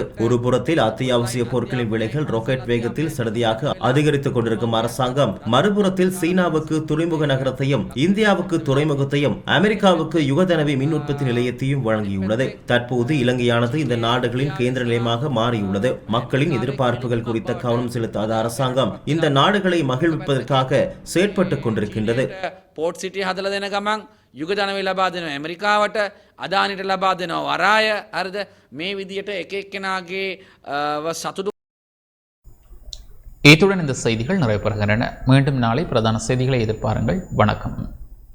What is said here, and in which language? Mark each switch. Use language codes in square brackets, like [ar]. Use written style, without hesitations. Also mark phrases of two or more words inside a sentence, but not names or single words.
[ta] ஒரு புறத்தில் அத்தியாவசிய பொருட்களின் விலைகள் ராக்கெட் வேகத்தில் சடதியாக அதிகரித்துக் கொண்டிருக்கும் அரசாங்கம் மறுபுறத்தில் சீனாவுக்கு துறைமுக நகரத்தையும் இந்தியாவுக்கு துறைமுகத்தையும் அமெரிக்காவுக்கு யுகதனவி மின் உற்பத்தி நிலையத்தையும் வழங்கியுள்ளது. தற்போது இலங்கையானது இந்த நாடுகளின் கேந்திர நிலையமாக மாறியுள்ளது. மக்களின் எதிர்பார்ப்புகள் குறித்த கவனம் செலுத்தாத அரசாங்கம் இந்த நாடுகளை மகிழ்விப்பதற்காக செயற்பட்டுக் கொண்டிருக்கின்றது. [si] පෝට් සිටිය හදලා දෙන ගමන් යුගධනවි ලබා දෙනවා ඇමරිකාවට, අදානිට ලබා දෙනවා වරාය. හරිද? මේ විදියට එක එක්කෙනාගේ සතුටු. [ta] இத்துடன் இந்த செய்திகள் நிறைவு பெறுகின்றன. மீண்டும் நாளை பிரதான செய்திகளை எதிர்பாருங்கள். வணக்கம்.